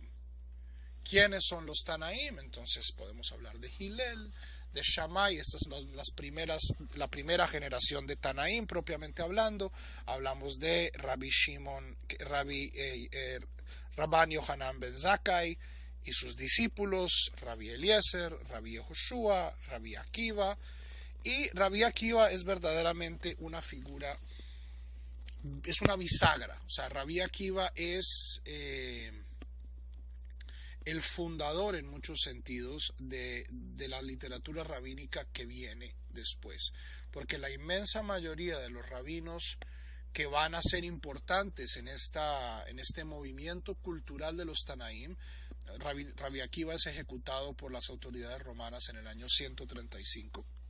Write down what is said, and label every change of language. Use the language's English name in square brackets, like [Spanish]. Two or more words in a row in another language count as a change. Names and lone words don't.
[Spanish] ¿Quiénes son los Tanaim? Entonces podemos hablar de Hillel, de Shammai. Esta es la primera generación de Tanaim propiamente hablando. Hablamos de Rabban Yohanan ben Zakkai y sus discípulos, Rabbi Eliezer, Rabbi Yehoshua, Rabbi Akiva. Y Rabbi Akiva es verdaderamente una figura, es una bisagra. O sea, Rabbi Akiva es el fundador en muchos sentidos de la literatura rabínica que viene después, porque la inmensa mayoría de los rabinos que van a ser importantes en este movimiento cultural de los Tanaim, Rabbi Akiva es ejecutado por las autoridades romanas en el año 135